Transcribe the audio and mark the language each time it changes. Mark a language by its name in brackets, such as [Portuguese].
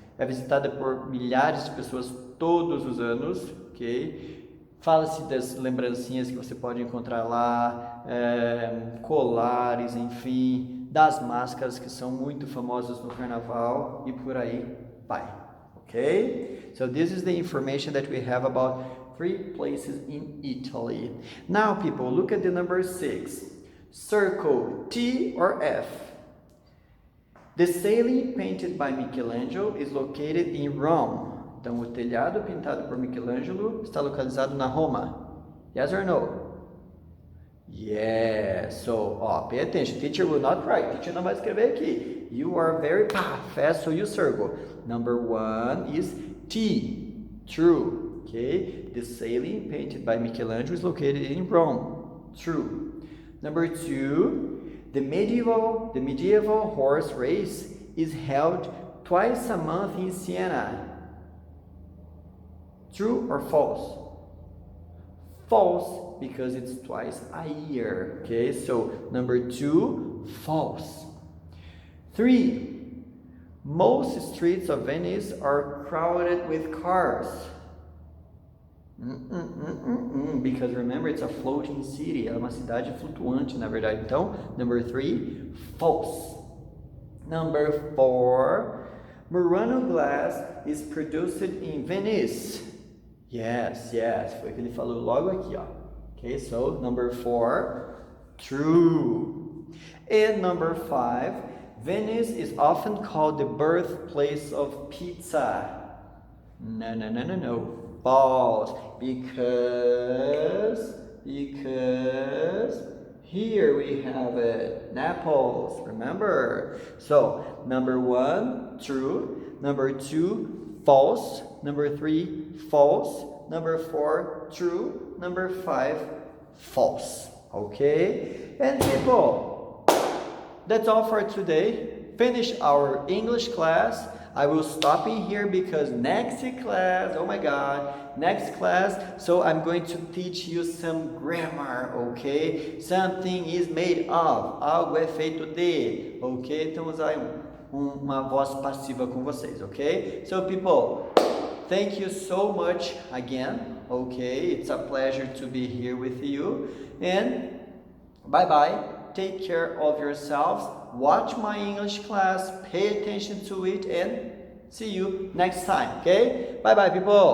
[Portuguese] É visitada por milhares de pessoas todos os anos, ok? Fala-se das lembrancinhas que você pode encontrar lá, colares, enfim, das máscaras que são muito famosas no carnaval e por aí vai, ok? [English] So this is the information that we have about 3 places in Italy. Now people, look at the number 6. Circle, T or F. The ceiling painted by Michelangelo is located in Rome. [Portuguese] Então, o telhado pintado por Michelangelo está localizado na Roma. [English] Yes or no? Yes. So, pay attention. Teacher will not write. [Portuguese] Teacher não vai escrever aqui. [English] You are very fast, so you circle. Number 1 is T. True. Okay. The ceiling painted by Michelangelo is located in Rome. True. Number 2, the medieval horse race is held twice a month in Siena. True or false? False, because it's twice a year. Okay, so number 2, false. 3, most streets of Venice are crowded with cars. Because remember, it's a floating city. [Portuguese] É uma cidade flutuante, na verdade. Então, [English] number 3, false. Number 4, Murano glass is produced in Venice. Yes, [Portuguese] foi o que ele falou logo aqui, ó. [English] Okay, so number 4, true. And number 5, Venice is often called the birthplace of pizza. No. False. Because here we have it, Naples, remember? So, number 1, true. Number 2, false. Number 3, false. Number 4, true. Number 5, false. Okay? And people, that's all for today. Finish our English class. I will stop in here because next class, oh my God, next class, so I'm going to teach you some grammar, okay? Something is made of, [Portuguese] algo é feito de, [English] ok? [Portuguese] Então vamos usar uma voz passiva com vocês, ok? [English] So people, thank you so much again, okay? It's a pleasure to be here with you, and bye-bye. Take care of yourselves. Watch my English class, pay attention to it, and see you next time, okay? Bye-bye, people.